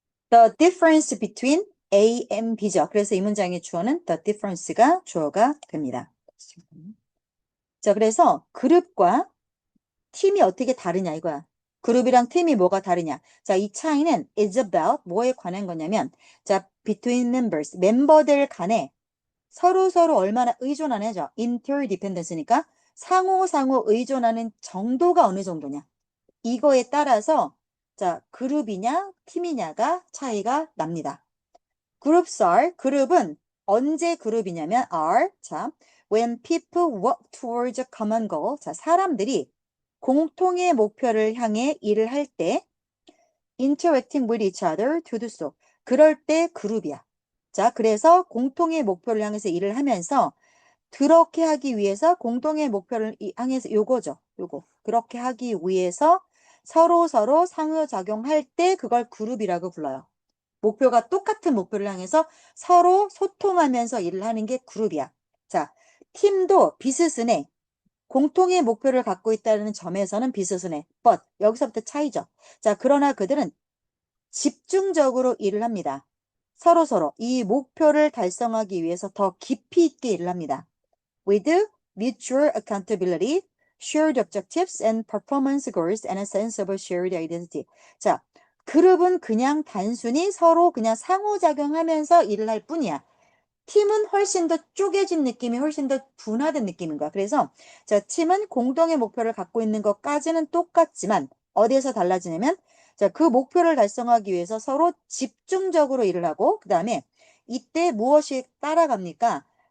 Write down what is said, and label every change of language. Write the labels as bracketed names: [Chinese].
[English] The difference between A and B죠. [Korean] 그래서 이 문장의 주어는 the difference가 주어가 됩니다. 자, 그래서 그룹과 팀이 어떻게 다르냐 이거야. 그룹이랑 팀이 뭐가 다르냐. 자, 이 차이는 [English] is about [Korean] 뭐에 관한 거냐면 자, [English] between members, [Korean] 멤버들 간에 서로 얼마나 의존하냐죠. interdependence니까 상호 의존하는 정도가 어느 정도냐. 이거에 따라서 자, 그룹이냐 팀이냐가 차이가 납니다. [English] Groups are, [Korean] 그룹은 언제 그룹이냐면 [English] are, 자, when people work towards a common goal, 자, [Korean] 사람들이 공통의 목표를 향해 일을 할 때 [English] interacting with each other to do so. [Korean] 그럴 때 그룹이야. 자, 그래서 공통의 목표를 향해서 일을 하면서 그렇게 하기 위해서 공동의 목표를 향해서 요거죠. 요거. 그렇게 하기 위해서 서로 상호작용할 때 그걸 그룹이라고 불러요. 목표가 똑같은 목표를 향해서 서로 소통하면서 일을 하는 게 그룹이야. 자, 팀도 비스스네. 공통의 목표를 갖고 있다는 점에서는 비스스네. [English] but [Korean] 여기서부터 차이죠. 자, 그러나 그들은 집중적으로 일을 합니다. 서로 이 목표를 달성하기 위해서 더 깊이 있게 일을 합니다. [English] with mutual accountability, shared objectives, and performance goals, and a sense of a shared identity. [Korean] 자, 그룹은 그냥 단순히 서로 그냥 상호작용하면서 일을 할 뿐이야. 팀은 훨씬 더 쪼개진 느낌이 훨씬 더 분화된 느낌인 거야. 그래서 자, 팀은 공동의 목표를 갖고 있는 것까지는 똑같지만 어디에서 달라지냐면 자, 그 목표를 달성하기 위해서 서로 집중적으로 일을 하고 그 다음에 이때 무엇이 따라갑니까?